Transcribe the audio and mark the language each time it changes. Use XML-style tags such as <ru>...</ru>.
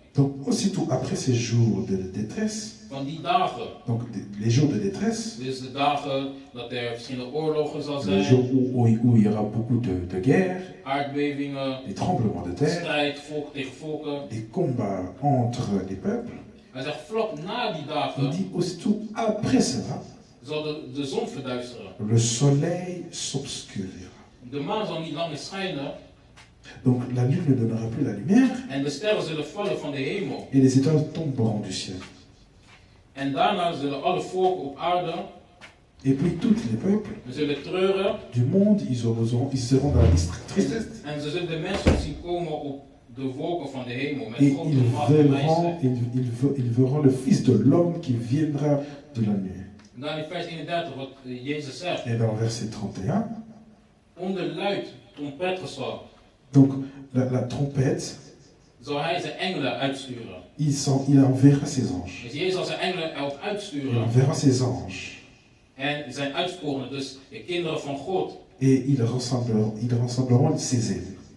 <fr>donc aussitôt après ces jours de détresse,</fr> <nl>van die dagen,</nl> <fr>donc les jours de détresse,</fr> <nl>dus de dagen dat er verschillende oorlogen zal</nl> <fr>les jours</fr> <nl>zijn,</nl> <fr>où il y aura beaucoup de guerres,</fr> <nl>aardbevingen,</nl> <fr>des tremblements de terre,</fr> <nl>strijd, volk tegen volken.</nl> <fr>des combats entre les peuples,</fr> <nl>Hij zegt vlak na die</nl> <fr>il</fr> <nl>dagen</nl> <fr>dit aussitôt après cela,</fr> <nl>zal de zon verduisteren.</nl> <fr>le soleil s'obscurira.</fr> <nl>De maan zal niet langer schijnen</nl> <fr>Donc la lune ne donnera plus la lumière.</fr> <nl>En de sterren zullen vallen van de hemel.</nl> <fr>Et les étoiles tomberont du ciel.</fr> <nl>En daarna zullen alle volken op aarde.</nl> <fr>Et puis tous les peuples</fr> <nl>zullen treuren.</nl> <fr>Du monde, ils seront dans la tristesse.</fr> <nl>En ze zullen de mensen zien komen op de wolken van de hemel. Met</nl> <fr>et</fr> <nl>grote macht en wijsheid.</nl> <fr>ils verront le Fils de l'homme qui viendra de la nuit.</fr> <nl>Dan in vers 31 wat Jezus zegt.</nl> <fr>Et dans verset 31.</fr> <nl>Onder luid trompetgeschal.</nl> <fr>Donc la trompette.</fr> <nl>Zal hij zijn engelen uitsturen.</nl> <fr>Il enverra ses anges.</fr> <nl>Dus Jezus zal zijn engelen uitsturen.</nl> <fr>Il enverra ses anges.</fr> <nl>En zijn uitverkorenen, dus de kinderen van God.</nl> <fr>Et ils rassembleront ses élus.</fr>